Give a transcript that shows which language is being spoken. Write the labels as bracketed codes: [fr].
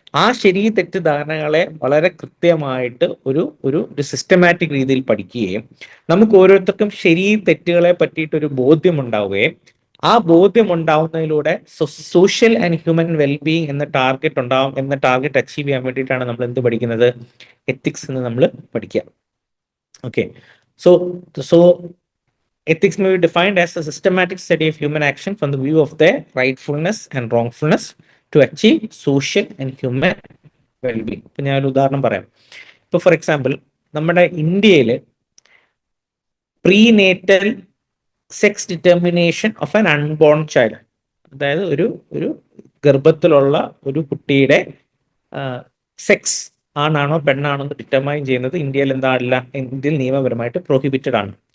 [ml] ആ ശരി തെറ്റ് ധാരണകളെ വളരെ കൃത്യമായിട്ട് ഒരു ഒരു സിസ്റ്റമാറ്റിക് രീതിയിൽ പഠിക്കുകയും നമുക്ക് ഓരോരുത്തർക്കും ശരി തെറ്റുകളെ പറ്റിയിട്ട് ഒരു ബോധ്യം ഉണ്ടാവുകയും ആ ബോധ്യം ഉണ്ടാവുന്നതിലൂടെ [en] social and human wellbeing [ml] എന്ന ടാർഗറ്റ് ഉണ്ടാവും. എന്ന ടാർഗറ്റ് അച്ചീവ് ചെയ്യാൻ വേണ്ടിയിട്ടാണ് നമ്മൾ എന്ത് പഠിക്കുന്നത്, എത്തിക്സ് എന്ന് നമ്മൾ പഠിക്കുക. [en] Okay, so so ethics may be defined as a systematic study of human action from the view of their rightfulness and wrongfulness to achieve social and human well-being. [ml] ഇപ്പൊ ഞാൻ ഒരു ഉദാഹരണം പറയാം. ഇപ്പൊ [en] for example, [ml] നമ്മുടെ ഇന്ത്യയിൽ [en] prenatal sex determination of an unborn child, [ml] അതായത് ഒരു ഒരു ഗർഭത്തിലുള്ള ഒരു കുട്ടിയുടെ സെക്സ് ആണാണോ പെണ്ണാണോ എന്ന് ഡിറ്റർമൈൻ ചെയ്യുന്നത് ഇന്ത്യയിൽ എന്താണില്ല, ഇന്ത്യയിൽ നിയമപരമായിട്ട് പ്രോഹിബിറ്റഡ് ആണ്.